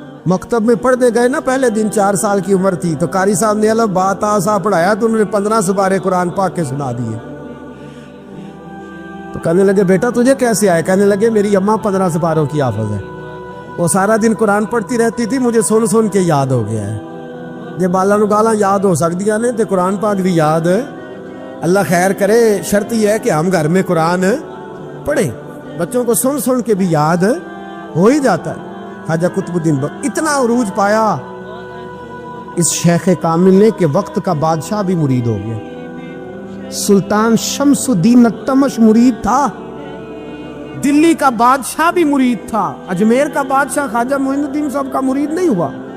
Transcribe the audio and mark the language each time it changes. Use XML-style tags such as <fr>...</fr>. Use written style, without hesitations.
<ur>مکتب میں پڑھنے گئے نا پہلے دن, 4 سال کی عمر تھی, تو قاری صاحب نے الف با تا سا پڑھایا تو انہوں نے 15 سپارے قرآن پاک کے سنا دیے. تو کہنے لگے بیٹا تجھے کیسے آئے؟ کہنے لگے میری اماں 15 سپاروں کی حافظ ہے, وہ سارا دن قرآن پڑھتی رہتی تھی, مجھے سن سن کے یاد ہو گیا ہے.</ur> <pa>جب بالا نو گالاں یاد ہو سکدیاں نے تے قرآن پاک بھی یاد, اللہ خیر کرے.</pa> <ur>شرط یہ ہے کہ ہم گھر میں قرآن پڑھیں, بچوں کو سن سن کے بھی یاد ہو ہی جاتا ہے. خواجہ قطب الدین اتنا عروج پایا اس شیخ کامل نے کہ وقت کا بادشاہ بھی مرید ہو گیا. سلطان شمس الدین التمش مرید تھا, دلی کا بادشاہ بھی مرید تھا, اجمیر کا بادشاہ خواجہ معین الدین صاحب کا مرید نہیں ہوا.</ur>